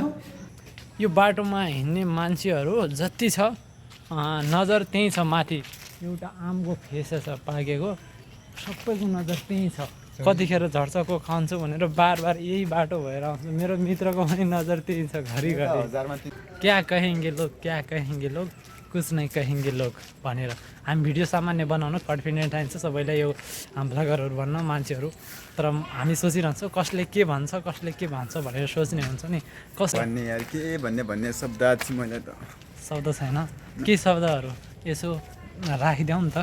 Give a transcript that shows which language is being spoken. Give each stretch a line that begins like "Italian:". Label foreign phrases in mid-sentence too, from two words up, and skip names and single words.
Nepali: यो बाटोमा हिँड्ने मान्छेहरू जति छ नजर त्यहीँ छ। माथि एउटा आमको फेसा छ पाकेको, सबैको नजर त्यहीँ छ। कतिखेर झर्छ को खान्छु भनेर बार यही बाटो भएर आउँछ। मेरो मित्रको पनि नजर त्यही छ घरिघरि।
Hindi: क्या कहेंगे लोग कुछ नहीं कहेंगे लोग
Nepali: भनेर हामी भिडियो सामान्य बनाउन कन्फिडेन्ट आइन्छ सबैलाई, यो भ्लगरहरू भन्न मान्छेहरू। तर हामी सोचिरहन्छौँ कसले के भन्छ भनेर सोच्ने हुन्छ नि। भन्ने यार के भन्ने शब्द मैले त शब्द छैन। के शब्दहरू यसो राखिदेऊ नि त।